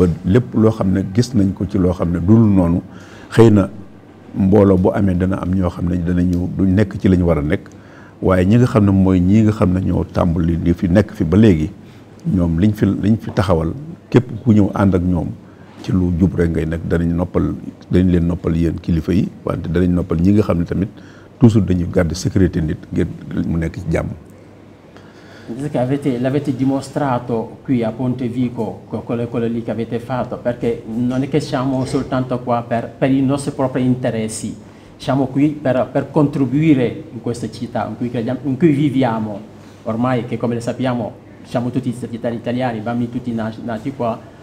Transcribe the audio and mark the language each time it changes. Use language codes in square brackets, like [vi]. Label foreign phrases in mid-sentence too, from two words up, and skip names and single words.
[wo] lépp loo xam ne gis nañ ko ci loo xam ne dul noonu xëy na mbooloo bu amee dana am ñoo xam ne danañu du nekk ci la ñu war a nekk waaye ñi nga xam ne mooy ñii nga xam ne ñoo tàmbali di fi nekk fi ba léegi ñoom liñ fi taxawal képp ku ñëw ànd ak ñoom ci lu jub rek ngay nekk danañ leen noppal yéen kilifa yi wante danañ noppal ñi nga xam ne tamit toujours dañuy [fr] garder sécurité [wo] nit ngir mu nekk ci jàmm. [it] L'avete dimostrato qui a Pontevico, quello lì che avete fatto, perché non è che siamo soltanto qua per i nostri propri interessi, siamo qui per contribuire in questa città in cui viviamo, ormai che come sappiamo siamo tutti italiani, bambini tutti nati qua,